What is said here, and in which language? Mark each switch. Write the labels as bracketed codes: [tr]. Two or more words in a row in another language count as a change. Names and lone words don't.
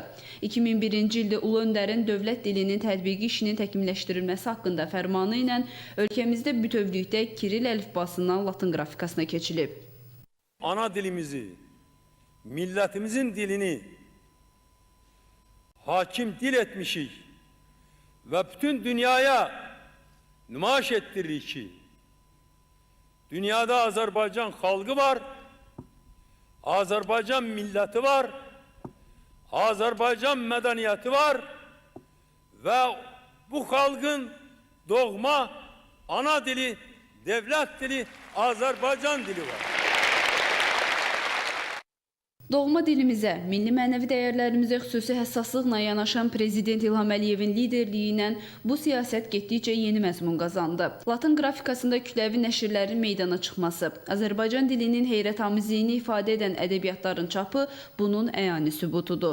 [az] 2001-ci ildə Ulu Öndərin dövlət dilinin tətbiqi işinin təkmilləşdirilməsi haqqında fərmanı ilə ölkəmizdə bütövlükdə Kiril əlifbasından Latın qrafikasına keçilib. [tr] Ana dilimizi, milletimizin dilini hakim dil etmişik ve bütün dünyaya nümayiş ettiririk ki, dünyada Azerbaycan halkı var, Azerbaycan milleti var, Azerbaycan medeniyeti var ve bu halkın doğma ana dili, devlet dili, Azerbaycan dili var. [az] Doğma dilimizə, milli mənəvi dəyərlərimizə xüsusi həssaslıqla yanaşan Prezident İlham Əliyevin liderliyi ilə bu siyasət getdikcə yeni məzmun qazandı. Latın qrafikasında kütləvi nəşrlərin meydana çıxması, Azərbaycan dilinin heyrətamizliyini ifadə edən ədəbiyyatların çapı bunun əyani sübutudur.